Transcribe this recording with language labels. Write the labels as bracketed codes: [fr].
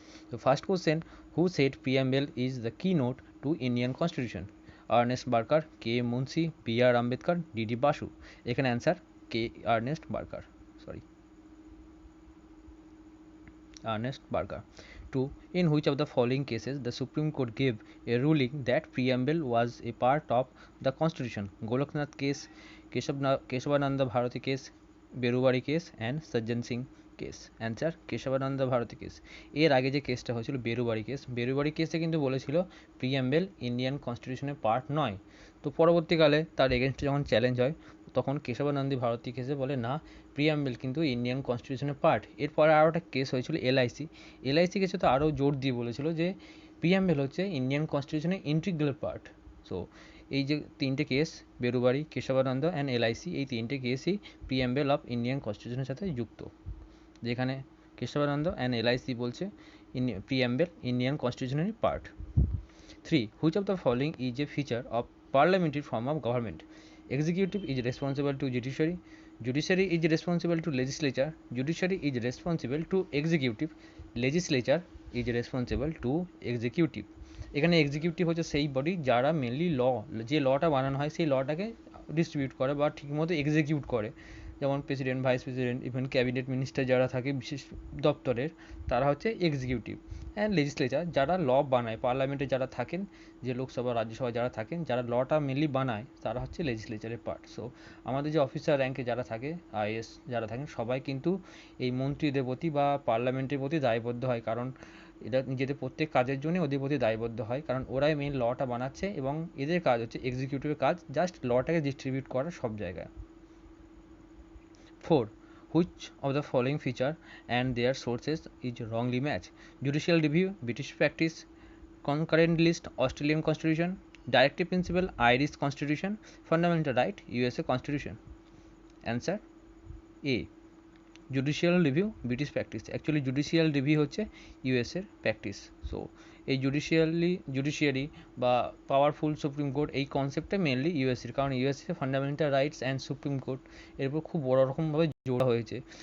[en] তো first question, who said preamble is the key note to Indian constitution? Ernest Barker, K Munshi, B R Ambedkar, DD Basu. [bn] এখানে answer K Ernst Barker, sorry Ernest Barker. [en] 2. In which of the following cases the Supreme Court gave a ruling that preamble was a part of the Constitution? Goloknath case, Keshavananda Bharati case, Berubari case and Sajjan Singh case. [bn] Answer Keshavananda Bharati case. এর আগে যে কেসটা হয়েছিল Berubari case, Berubari কেসে কিন্তু বলেছিল প্রিঅ্যাম্বল Indian কনস্টিটিউশনের part নয়। তো পরবর্তীকালে তার এগেনস্টে যখন চ্যালেঞ্জ হয়, তখন কেশবানন্দী ভারতী কেসে বলে না, প্রিঅ্যাম্বল কিন্তু ইন্ডিয়ান কনস্টিটিউশনের পার্ট। এরপরে আরও একটা কেস হয়েছিল এলআইসি কেসে তো আরও জোর দিয়ে বলেছিল যে প্রিঅ্যাম্বল হচ্ছে ইন্ডিয়ান কনস্টিটিউশনের ইন্টিগ্রাল পার্ট। সো এই যে তিনটে case, Berubari, Keshavananda and LIC, এই তিনটে কেসই প্রিঅ্যাম্বল অফ ইন্ডিয়ান কনস্টিটিউশনের সাথে যুক্ত, যেখানে কেশবানন্দ অ্যান্ড এলআইসি বলছে প্রিঅ্যাম্বল Indian কনস্টিটিউশনারি part. [en] 3. Which of the following is a feature of parliamentary form of government? Executive is responsible to judiciary, judiciary is responsible to legislature, judiciary is responsible to executive, legislature is responsible to executive. [bn] এখানে executive হচ্ছে সেই body যারা mainly যে লটা বানানো হয় সেই লটাকে distribute করে বা ঠিকমতো এক্সিকিউট করে, যেমন president, vice president, even cabinet minister যারা থাকে বিশেষ দপ্তরের, তারা হচ্ছে এক্সিকিউটিভ। অ্যান্ড লেজিসলেচার যারা ল বানায়, পার্লামেন্টে যারা থাকেন, যে লোকসভা রাজ্যসভা যারা থাকেন, যারা লটা মেনলি বানায়, তারা হচ্ছে লেজিসলেচারের পার্ট। সো আমাদের যে অফিসার র্যাঙ্কে যারা থাকে, আইএস যারা থাকেন, সবাই কিন্তু এই মন্ত্রীদের প্রতি বা পার্লামেন্টের প্রতি দায়বদ্ধ হয়, কারণ এরা নিজেদের প্রত্যেক কাজের জন্য ওদের প্রতি দায়বদ্ধ হয়, কারণ ওরাই মেন লটা বানাচ্ছে এবং এদের কাজ হচ্ছে, এক্সিকিউটিভের কাজ জাস্ট লটাকে ডিস্ট্রিবিউট করা সব জায়গায়। [en] 4. Which of the following feature and their sources is wrongly matched? Judicial review, British practice, concurrent list, Australian constitution, directive principle, Irish constitution, fundamental right, USA constitution. Answer A. Judicial review, British practice. [bn] Actually judicial review হচ্ছে ইউএসের practice. So এই judiciary বা powerful supreme court, এই কনসেপ্টটা mainly ইউএসের, কারণ USA fundamental rights and supreme court এর উপর খুব বড় রকমভাবে জোড়া হয়েছে।